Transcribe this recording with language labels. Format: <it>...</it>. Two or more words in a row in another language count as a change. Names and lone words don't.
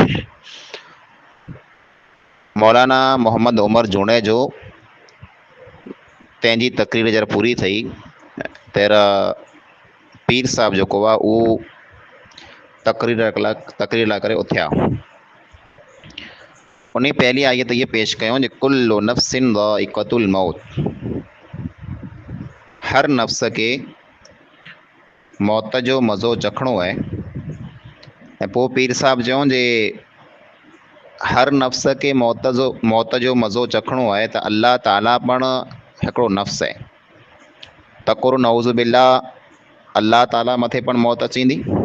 <sd>मौलाना मोहम्मद उमर जुणे जो तंहिंजी तकरीर जरा पूरी थी तेरा पीर साहब जेको आहे उहो तकरीर लाइ करे उथिया। उन पहली आयत ये पेश कयूं जे</sd> <ar>كل نفس ذائقة الموت,</ar> <sd>हर नफ्स के मौत जो मज़ो चखणो है। ऐं पोइ पीर साहब चयूं जे हर नफ्स के मौत जो मज़ो चखणो आहे त अल्लाह ताला पण हिकिड़ो नफ्स आहे। तकुर</sd> <ar>نعوذ بالله</ar> <sd>अल्लाह ताला मथे पण मौत अचींदी।</sd>